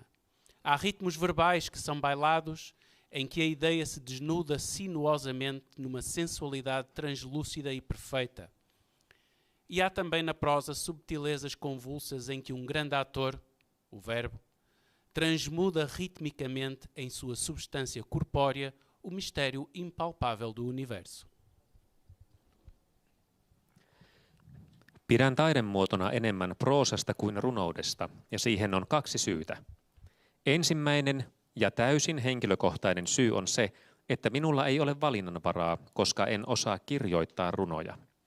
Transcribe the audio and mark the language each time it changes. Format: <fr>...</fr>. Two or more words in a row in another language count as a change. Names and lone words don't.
<pt>Há ritmos verbais que são bailados, em que a ideia se desnuda sinuosamente numa sensualidade translúcida e perfeita. E há também na prosa subtilezas convulsas em que um grande ator, o verbo, transmuda ritmicamente em sua substância corpórea o mistério impalpável do universo.</pt> <fi>Pidän taidemuotona enemmän proosasta kuin runoudesta, ja siihen on 2 syytä. Ensimmäinen ja täysin henkilökohtainen syy on se, että minulla ei ole valinnanvaraa, koska en osaa kirjoittaa runoja.</fi>